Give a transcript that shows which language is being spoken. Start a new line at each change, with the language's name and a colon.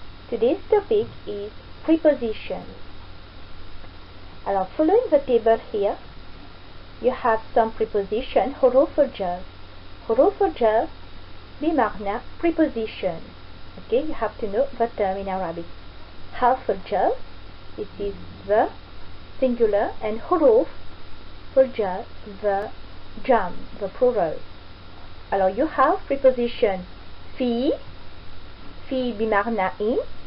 English: Today's topic is prepositions.
French: Alors,
English: following the table here, you have some preposition
Arabic: حروف الجر. حروف الجر بمعنى
English: preposition. Okay, you have to know the term in Arabic.
Arabic: حرف الجر,
English: this is the singular, and
Arabic: حروف الجر,
English: the jam, the plural.
French: Alors,
English: you have preposition
Arabic: في بمعنى
English: in.